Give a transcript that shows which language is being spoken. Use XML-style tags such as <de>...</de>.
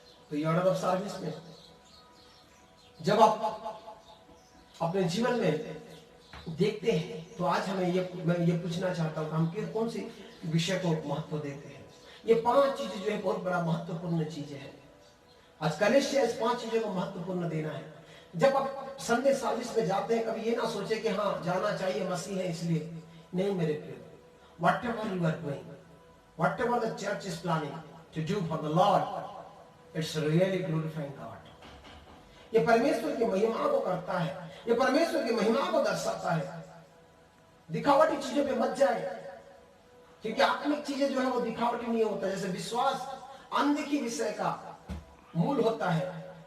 <hi>तो ये order of service में जब आप अपने जीवन में देखते हैं तो आज मैं ये पूछना चाहता हूं, हम कौन सी विषय को महत्व देते हैं? ये 5 चीजें जो है बहुत बड़ा महत्वपूर्ण चीजें हैं। आज कलेशिया इस 5 चीजों को महत्वपूर्ण देना है। जब आप संडे सर्विस में जाते हैं, कभी ये ना सोचे कि हाँ जाना चाहिए, मसीह है इसलिए। नहीं मेरे प्रिय,</hi> <en>whatever you are doing, whatever the church is planning to do for the Lord, it's really glorifying God.</en> <hi>ये परमेश्वर की महिमा को करता है, ये परमेश्वर की महिमा को दर्शाता है। दिखावटी चीजों पे मत जाए, क्योंकि आत्मिक चीजें जो है वो दिखावटी नहीं होता। जैसे विश्वास अनदेखी विषय का मूल होता है।</hi>